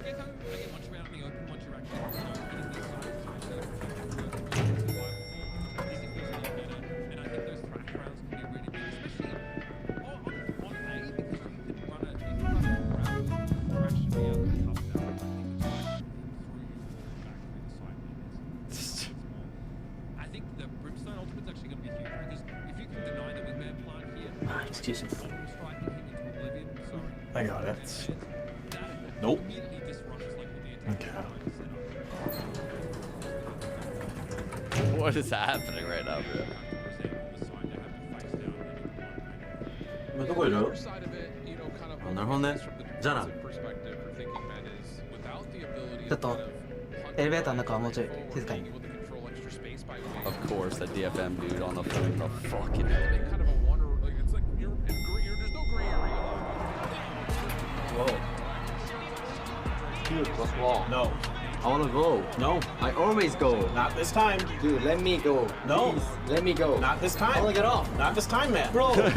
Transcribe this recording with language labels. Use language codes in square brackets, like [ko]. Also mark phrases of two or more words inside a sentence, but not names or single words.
[en] Excuse me. I got it. Nope. Okay. What is happening right now, bro? [sv] Men då går det upp. Andra hållet. Jana. [ja] ちょっとエレベーターの中はもうちょい静かに。 [en] Of course, that DFM dude on the phone, the fucking hell. Whoa. Dude, what's wrong? No. I wanna go. No. I always go. Not this time. Dude, let me go. No. Please, let me go. Not this time. I wanna get off. Not this time, man. Bro.